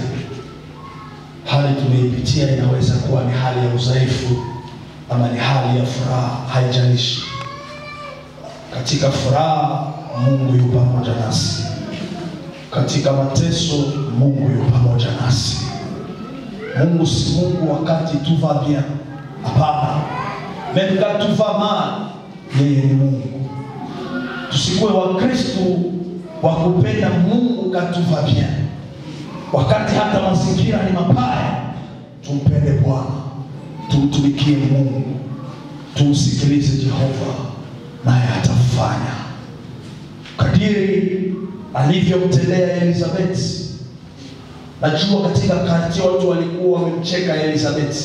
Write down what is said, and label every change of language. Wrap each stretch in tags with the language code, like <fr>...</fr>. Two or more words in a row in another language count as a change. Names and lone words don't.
<sw>Hali tunayopitia inaweza kuwa ni hali ya udhaifu ama ni hali ya furaha, haijalishi. Katika furaha Mungu yupo pamoja nasi. Katika mateso Mungu yupo pamoja nasi. Mungu si Mungu wakati</sw> <fr>tu va bien. Hapana. Même quand tu vas mal,</fr> <sw>yeye ni Mungu. Tusikuwe Wakristo wa kupenda Mungu</sw> <fr>quand tu vas bien.</fr> <sw>Wakati hata mazingira ni mabaya, tumpende Bwana. Tumtumikie Mungu. Tumsikilize Jehova, naye atafanya. Kadiri alivyomtendea Elizabeth. Najua katika kati watu walikuwa wamemcheka Elizabeth.</sw>